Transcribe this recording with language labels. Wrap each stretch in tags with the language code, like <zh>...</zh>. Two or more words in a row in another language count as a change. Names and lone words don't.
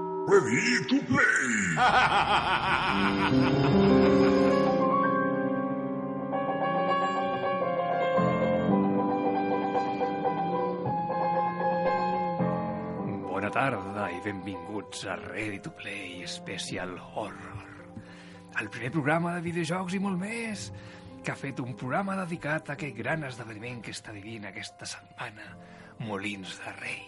<ca>ready to play. Bona tarda i benvinguts a Ready to Play Special Horror, el primer programa de videojocs i molt més, que ha fet un programa dedicat a aquest gran esdeveniment que està vivint aquesta setmana, Molins de Rei.</ca>